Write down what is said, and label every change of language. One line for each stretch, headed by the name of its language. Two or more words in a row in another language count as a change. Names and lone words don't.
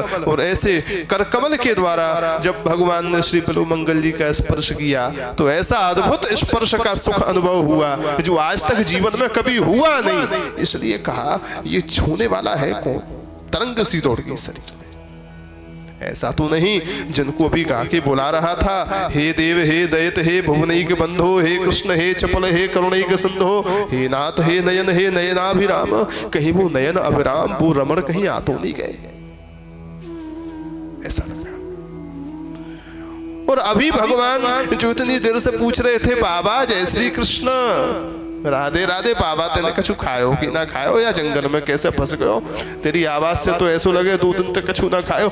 Hindi: और ऐसे कर कमल के द्वारा जब भगवान ने श्री बिल्वमंगल जी का स्पर्श किया तो ऐसा अद्भुत स्पर्श का सुख अनुभव हुआ जो आज तक जीवन में कभी हुआ नहीं। इसलिए कहा ये छूने वाला है कौन? तरंग सी दौड़ गई शरीर में। ऐसा तो नहीं जिनको अभी गा के बुला रहा था,
Sanskrit: हे देव हे दैत हे भुवनैक बंधो, हे कृष्ण हे चपल हे करुणैक सिंधो, हे नाथ हे नयनाभिराम,
Hindi: कहीं वो नयन अभिराम वो रमण कहीं आ तो नहीं गए, ऐसा लगा। और अभी भगवान जो इतनी देर से पूछ रहे थे
Braj: बाबा जय श्री कृष्ण, राधे राधे, बाबा तेने कछु खायो कि ना खायो, या जंगल में कैसे फंस गयो, तेरी आवाज से तो ऐसा लगे 2 दिन तक कछु ना खायो।